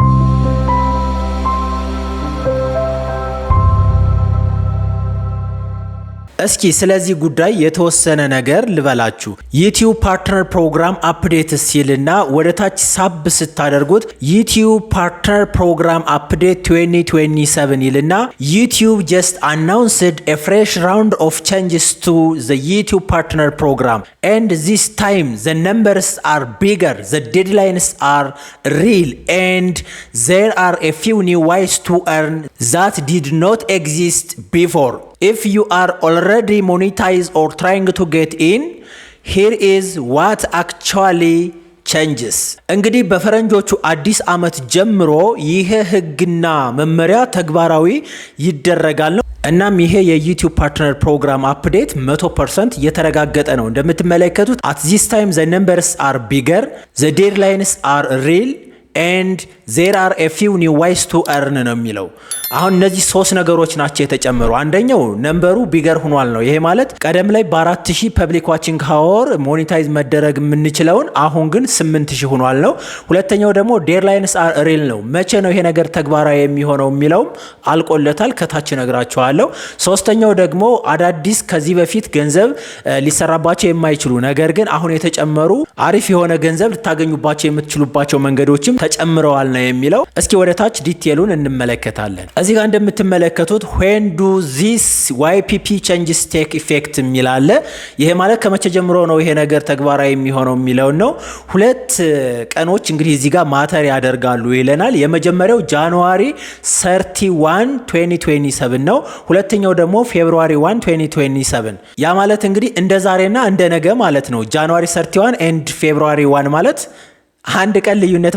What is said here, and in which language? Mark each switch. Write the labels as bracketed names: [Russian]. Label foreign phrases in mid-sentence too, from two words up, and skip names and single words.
[Amharic] እስኪ ስለዚህ ጉዳይ የተወሰነ ነገር ልበላችሁ። ዩቲዩብ ፓርትነር ፕሮግራም አፕዴት ሲልና ወደ ታች ሳብ ስታደርጉት ዩቲዩብ ፓርትነር ፕሮግራም አፕዴት 2027 ይልና [English] ዩቲዩብ just announced a fresh round of changes to the YouTube partner program and this time the numbers are bigger, the deadlines are real and there are a few new ways to earn that did not exist before. If you are already monetized or trying to get in, here is what actually changes. [Amharic] እንግዲህ በፈረንጆቹ አዲስ ዓመት ጀምሮ ይሄ ህግና መመሪያ ተግባራዊ ይደረጋል ነው። እናም ይሄ የዩቲዩብ ፓርትነር ፕሮግራም አፕዴት 100% የተረጋገጠ ነው። እንደምትመለከቱት [English] at this time the numbers are bigger, the deadlines are real and there are a few new ways to earn [Amharic] ነው የሚለው። አሁን እነዚህ ሶስት ነገሮች ናቸው የተጨመሩ። አንደኛው ነምበሩ ቢገር ሆኗል ነው። ይሄ ማለት ቀደም ላይ በ4000 [English] public watching hour [Amharic] ሞኔታይዝ መደረግ የምንችለውን አሁን ግን 8000 ሆኗል ነው። ሁለተኛው ደግሞ [English] deadlines are real [Amharic] ነው። መቼ ነው ይሄ ነገር ተግባራዊ የሚሆነው የሚለውም አልቆለታል፣ ከታች ነግራችኋለሁ። ሶስተኛው ደግሞ አዳዲስ ከዚህ በፊት ገንዘብ ሊሰራባቸው የማይችሉ ነገር ግን አሁን የተጨመሩ አሪፍ የሆነ ገንዘብ ልታገኙባቸው የምትችሉባቸው መንገዶችም ተጨምረዋል ነው የሚለው። እስኪ ወደ ታች ዲቴሉን እንመለከታለን። እዚህ ጋር እንደምትመለከቱት [English] when do these YPP changes take effect [Amharic] የሚላለ። ይሄ ማለት ከመቼ ጀምሮ ነው ይሄ ነገር ተግባራዊ የሚሆነው የሚለው ነው። ሁለት ቀኖች እንግዲህ እዚህ ጋር ማተር ያደርጋሉ ይለናል። የመጀመሪያው ጃንዋሪ 31 2027 ነው። ሁለተኛው ደግሞ ፌብሩዋሪ 1 2027። ያ ማለት እንግዲህ እንደ ዛሬና እንደ ነገ ማለት ነው። ጃንዋሪ 31 and ፌብሩዋሪ 1 ማለት አንድ ቀን ልዩነት